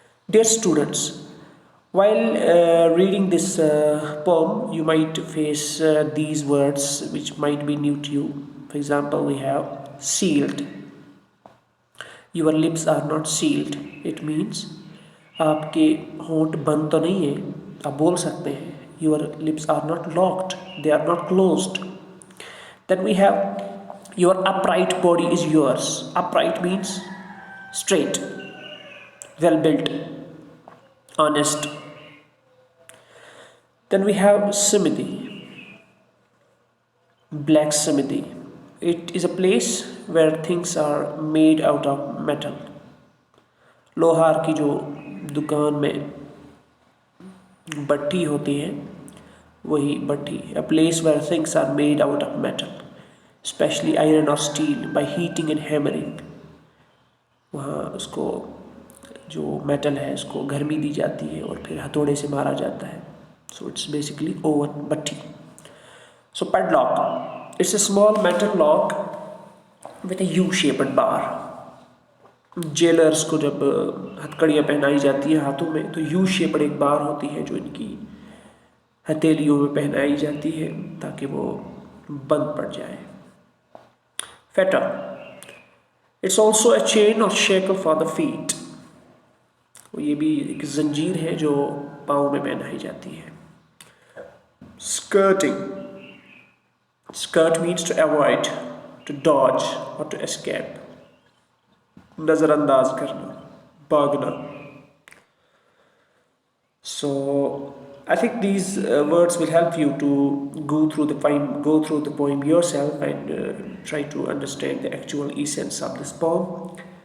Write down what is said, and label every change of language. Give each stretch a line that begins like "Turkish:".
English: Dear students, while reading this poem, you might face these words which might be new to you. For example, we have sealed. Your lips are not sealed. It means
Hindi: आपके होंठ बंद तो नहीं है, आप बोल सकते हैं.
English: Your lips are not locked. They are not closed. Then we have your upright body is yours. Upright means straight, well built, honest. Then we have Samiti, black Samiti. It is a place where things are made out of metal.
Hindi: लोहार की जो दुकान में भट्टी होती है वही भट्टी.
English: A place where things are made out of metal, especially iron or steel, by heating and hammering.
Hindi: वहाँ उसको जो मेटल है उसको गर्मी दी जाती है और फिर हथौड़े से मारा जाता है.
English: So it's basically oven, bhatti. So padlock, it's a small metal lock with a U-shaped bar.
Hindi: Jailers को जब हथकड़ियाँ पहनाई जाती है हाथों में तो यू शेप्ड एक बार होती है जो इनकी हथेलियों में पहनाई जाती है ताकि वो बंद पड़ जाए.
English: Fetter, it's also a chain or shackle for the feet.
Hindi: ये भी एक जंजीर है जो पाँव में पहनाई जाती है.
English: Skirting. Skirt means to avoid, to dodge or to escape.
Hindi: नज़रअंदाज करना, भागना.
English: So I think these words will help you to go through the poem yourself and try to understand the actual essence of this poem.